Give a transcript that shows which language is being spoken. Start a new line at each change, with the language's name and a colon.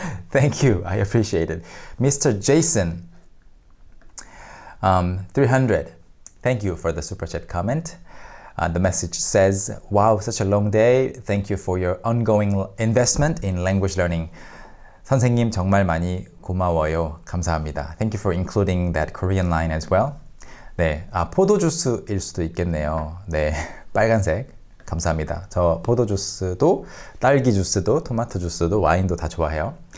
English: Thank you, I appreciate it. Mr. Jason, 300. Thank you for the super chat comment. The message says, wow, such a long day. Thank you for your ongoing investment in language learning.
Korean: 선생님 정말 많이 고마워요. 감사합니다.
English: Thank you for including that Korean line as well.
Korean: 네, 포도 주스일 수도 있겠네요. 네, 빨간색. 감사합니다. 저 포도 주스도, 딸기 주스도, 토마토 주스도, 와인도 다 좋아해요.